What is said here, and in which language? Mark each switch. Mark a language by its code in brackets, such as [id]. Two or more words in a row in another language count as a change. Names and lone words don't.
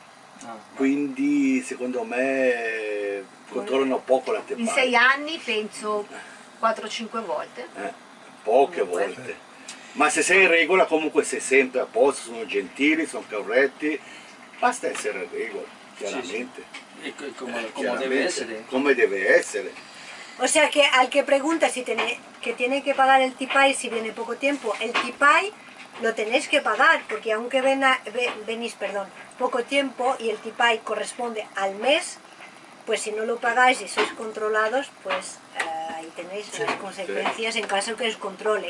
[it] Quindi secondo me controllano poco la TEPAI. In 6 anni penso 4-5 volte. Poche volte. Ma se sei in regola comunque sei sempre a posto, sono gentili, sono corretti, basta essere in regola. Chiaramente. [es] Sí. Como debe ser. Como debe ser. O sea que al que pregunta si tiene que pagar el tipay si viene poco tiempo, el tipay lo tenéis que pagar, porque aunque venís poco tiempo y el tipay corresponde al mes, pues si no lo pagáis y sois controlados, pues ahí tenéis las consecuencias en caso que os controle.